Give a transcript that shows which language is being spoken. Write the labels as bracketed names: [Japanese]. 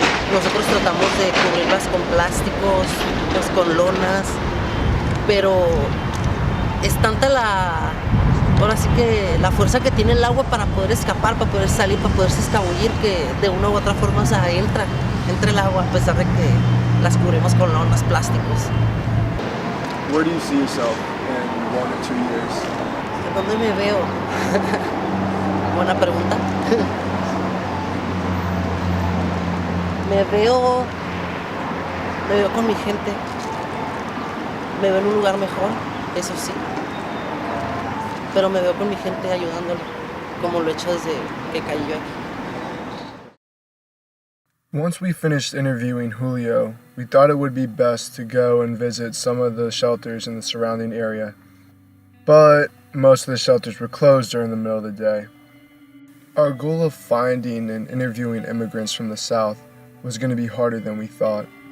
[Spanish] Nosotros tratamos de cubrirlas con plásticos, pues con lonas, pero es tanta ahora sí que la fuerza que tiene el agua para poder escapar, para poder salir, para poderse escabullir, que de una u otra forma se entra. entre el agua, a pesar de que las cubrimos con lonas, plásticos. [English] Where do you see yourself in 1 or 2 years? [Spanish] ¿Dónde me veo? Buena pregunta. Me veo con mi gente. Me veo en un lugar mejor, eso sí. Pero me veo con mi gente ayudándole, como lo he hecho desde que caí yo aquí. [English] Once we finished interviewing Julio, we thought it would be best to go and visit some of the shelters in the surrounding area. But most of the shelters were closed during the middle of the day. Our goal of finding and interviewing immigrants from the South was going to be harder than we thought.